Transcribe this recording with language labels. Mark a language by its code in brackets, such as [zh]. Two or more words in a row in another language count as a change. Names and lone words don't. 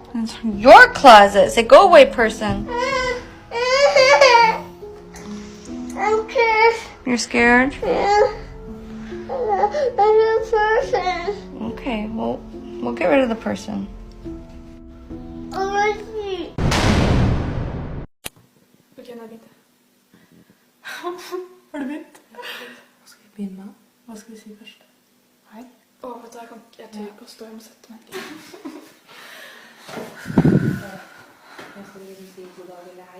[en] It's your closet. Say, go away, person. I'm scared. You're scared? Yeah. I'm a person. Okay, well, we'll get rid of the person. Let's see. [no] Ok, nå har jeg begynt. Har du begynt? Hva skal vi begynne med? Hva skal vi si først? Hei. Vet du, jeg tør ikke å stå, jeg må sette meg. Skal du si god dag eller hei?